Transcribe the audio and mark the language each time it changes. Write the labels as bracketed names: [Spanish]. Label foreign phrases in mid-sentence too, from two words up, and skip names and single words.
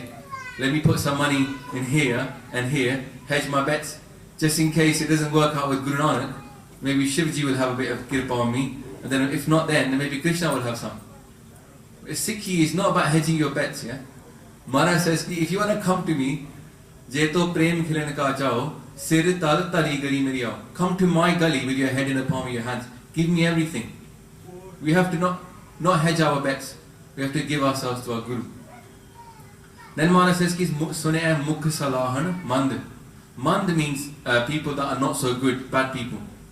[English] Let me put some money in here and here, hedge my bets, just in case it doesn't work out with Guru Nanak. Maybe Shivji will have a bit of kirpa on me, and then if not then maybe Krishna will have some. Sikhi is not about hedging your bets, yeah? Maharaj says, if you want to come to me, [Punjabi] ਜੇਤੋ ਪ੍ਰੇਮ ਖੇਲਣ ਕਾ ਚਾਉ, ਸਿਰ ਤਲ ਤਲੀ ਗਲੀ ਮੇਰੀ ਆਉ. [English] Come to my gully with your head in the palm of your hands. Give me everything. We have to not hedge our bets. We have to give ourselves to our Guru. Then Maharaj says, [Punjabi] ਸੁਣੇ ਮੁਖ ਸਲਾਹਣ ਮੰਦ. [English] Mand means people that are not so good, bad people.